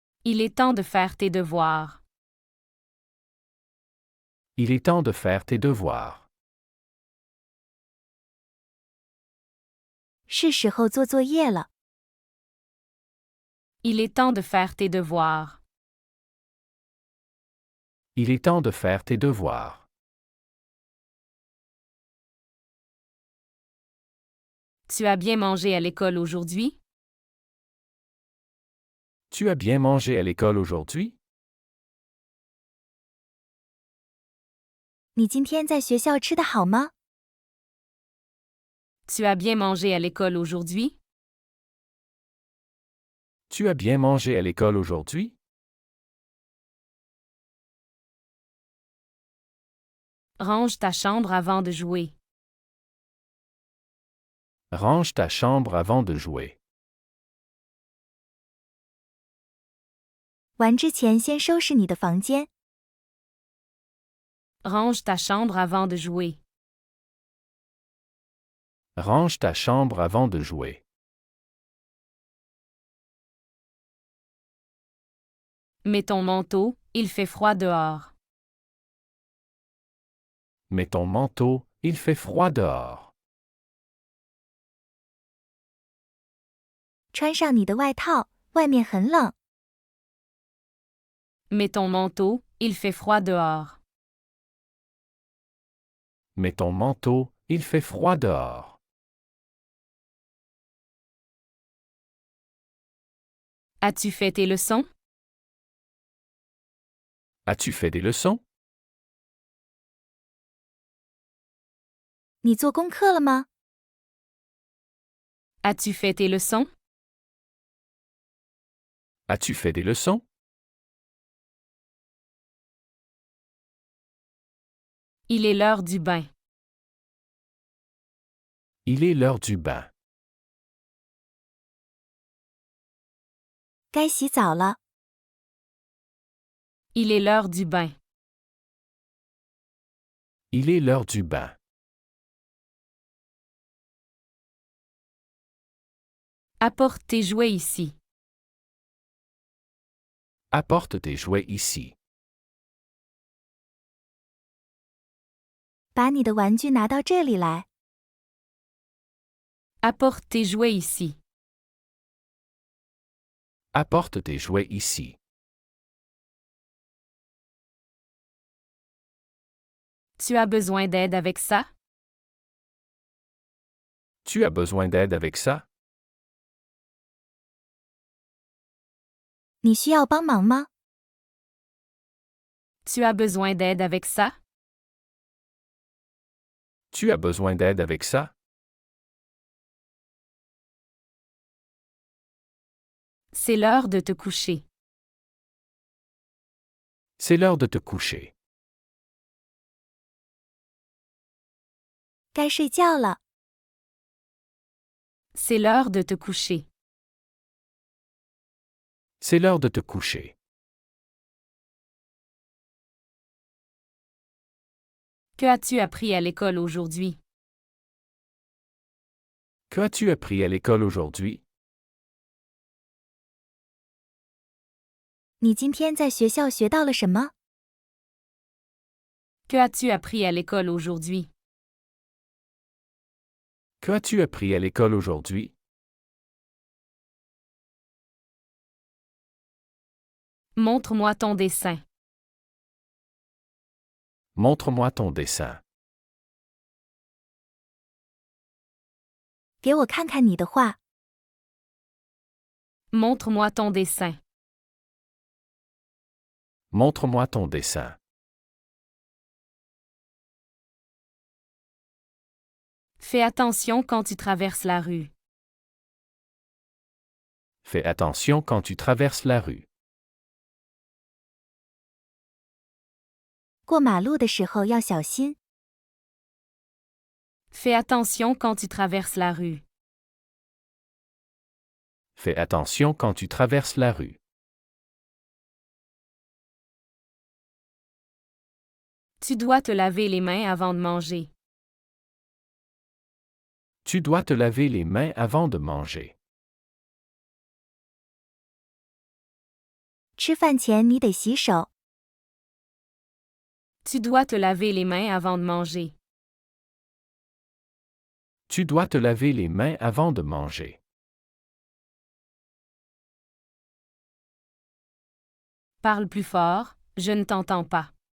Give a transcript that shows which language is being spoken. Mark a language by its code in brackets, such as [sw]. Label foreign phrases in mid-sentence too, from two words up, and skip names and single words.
[fr] Il est temps de faire tes devoirs. Il est temps de faire tes devoirs. [zh] 是时候做作业了。 [fr] Il est temps de faire tes devoirs. Il est temps de faire tes devoirs. Tu as bien mangé à l'école aujourd'hui? Tu as bien mangé à l'école aujourd'hui? [zh] 你今天在学校吃得好吗？ [fr] Tu as bien mangé à l'école aujourd'hui? Tu as bien mangé à l'école aujourd'hui? Range ta chambre avant de jouer. Range ta chambre avant de jouer. [zh] 玩之前先收拾你的房间。 [fr] Range ta chambre avant de jouer. Range ta chambre avant de jouer. Mets ton manteau, il fait froid dehors. Mets ton manteau, il fait froid dehors. [zh] 穿上你的外套，外面很冷。 [fr] Mets ton manteau, il fait froid dehors. Mets ton manteau, il fait froid dehors. As-tu fait tes leçons? As-tu fait des leçons? [zh] 你做功课了吗？ [fr] As-tu fait tes leçons? As-tu fait des leçons? Il est l'heure du bain. Il est l'heure du bain. [zh] 该洗澡了。 [fr] Il est l'heure du bain. Il est l'heure du bain. Apporte tes jouets ici. Apporte tes jouets ici. [zh] 把你的玩具拿到这里来。 [fr] Apporte tes jouets ici. Apporte tes jouets ici. Tu as besoin d'aide avec ça? Tu as besoin d'aide avec ça? [zh] 你需要帮忙吗？ [fr] Tu as besoin d'aide avec ça? Tu as besoin d'aide avec ça? C'est l'heure de te coucher. C'est l'heure de te coucher. [zh] 该睡觉了。 [fr] C'est l'heure de te coucher. C'est l'heure de te coucher. Que as-tu appris à l'école aujourd'hui? Que as-tu appris à l'école aujourd'hui? [zh] 你今天在学校学到了什么？ [fr] Que as-tu appris à l'école aujourd'hui? Que as-tu appris à l'école aujourd'hui? Montre-moi ton dessin. Montre-moi ton dessin. [zh] 给我看看你的画。 [fr] Montre-moi ton dessin. Montre-moi ton dessin. Fais attention quand tu traverses la rue. Fais attention quand tu traverses la rue. [zh] 过马路的时候要小心。 [fr] Fais attention quand tu traverses la rue. Fais attention quand tu traverses la rue. Tu dois te laver les mains avant de manger. Tu dois te laver les mains avant de manger. [zh] 吃饭前你得洗手。 [fr] Tu dois te laver les mains avant de manger. Tu dois te laver les mains avant de manger. Parle plus fort, je ne t'entends pas.